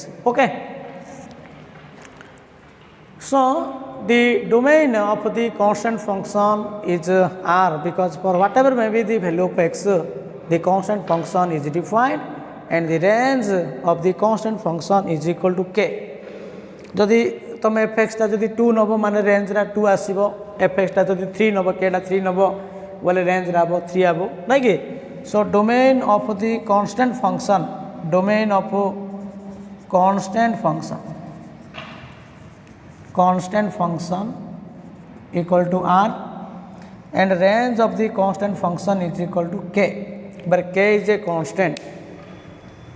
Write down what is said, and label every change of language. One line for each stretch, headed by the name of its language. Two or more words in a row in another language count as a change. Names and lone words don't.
English: Okay. So the domain of the constant function is R, because for whatever may be the value of x, the constant function is defined and the range of the constant function is equal to k.
Odia: ଜଦି ତୁମ fx ଟା ଜଦି 2 ନବ ମାନେ रेंज ରା 2 ଆସୀବୋ, fx ଟା ଜଦି 3 ନବ k ଟା 3 ନବ ବୋଲେ रेंज ରା 3 ଆବୋ ନୈ କି.
English: So domain of the constant function, domain of constant function equal to R and range of the constant function is equal to k, where k is a constant.